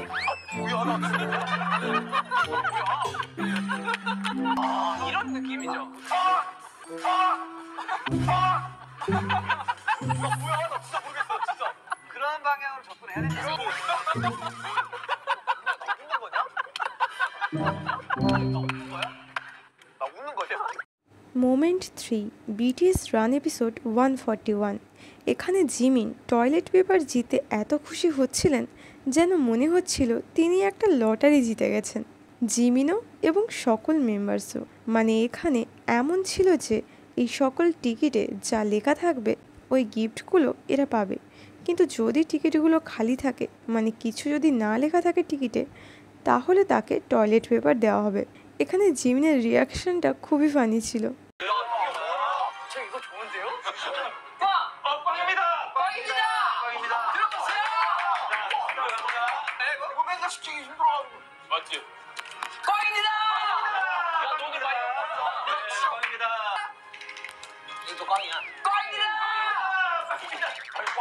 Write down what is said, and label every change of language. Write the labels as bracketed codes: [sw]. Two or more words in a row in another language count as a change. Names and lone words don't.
[ko] 뭐야, 나 아, 이런 느낌이죠. 이거 뭐야, 나 진짜 모르겠어, 진짜. 그런 방향으로 접근해야 되지. 나 웃는 거냐? 나 웃는 거야? 나 웃는 거냐? [bn] মোমেন্ট 3, বিটিএস রান এপিসোড 141। এখানে জিমিন টয়লেট পেপার জিতে এত খুশি হচ্ছিলেন যেন মনে হচ্ছিল তিনি একটা লটারি জিতে গেছেন। জিমিনও এবং সকল মেম্বার্সও, মানে এখানে এমন ছিল যে এই সকল টিকিটে যা লেখা থাকবে ওই গিফটগুলো এরা পাবে। কিন্তু যদি টিকিটগুলো খালি থাকে, মানে কিছু যদি না লেখা থাকে টিকিটে, তাহলে তাকে টয়লেট পেপার দেওয়া হবে। এখানে জিমিনের রিয়াকশনটা খুবই ফানি ছিল। [ko] 시키기 힘들어가지고. 맞지? 꽝입니다! 야, 너도 많이 꽝입니다. 이거 꽝이야. 꽝입니다! 야, 대단하시네.